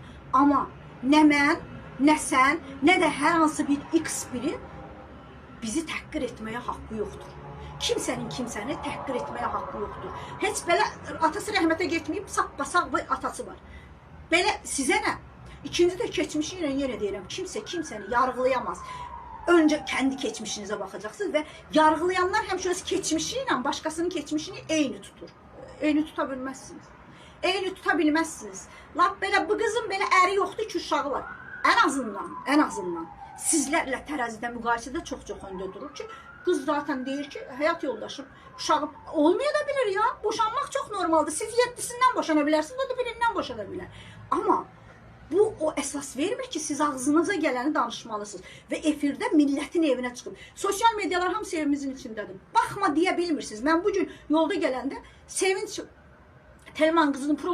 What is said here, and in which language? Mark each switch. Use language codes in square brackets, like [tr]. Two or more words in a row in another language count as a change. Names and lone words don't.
[az] Amma nə mən, nə sən, nə də hər hansı bir X biri bizi təhqir etməyə haqqı yoxdur. Kimsənin kimsəni təhqir etməyə haqqı yoxdur. Heç belə atası rəhmətə getməyib, sap-basaq bir atası var. Belə sizə nə? İkinci də keçmişi ilə yenə deyirəm, kimsə kimsəni yargılayamaz. [tr] Önce kendi keçmişinize bakacaksınız ve yargılayanlar [az] həmişə öz keçmişiyle başkasının keçmişini eyni tutur. Eyni tuta bilmezsiniz. Eyni tuta bilmezsiniz. Lap belə bu kızın belə əri yoxdur ki, uşağı var. [tr] En azından [az] sizlərlə tərəzidə müqayisədə çox öndə durur ki, [tr] kız zaten [az] deyir ki, həyat yoldaşım, uşağım olmaya da bilir ya. Boşanmaq çox normaldır. Siz 7'sindən boşana bilərsiniz, o da birindən boşana bilər. Ama bu o esas vermir ki, siz ağzınıza geleni danışmalısınız. [tr] Ve efirde milletin evine çıkın. [az] Sosyal medyalar hamısı evimizin içindedir. [tr] Bakma diye bilmirsiniz. Ben bugün yolda gelende Sevinç Telman kızının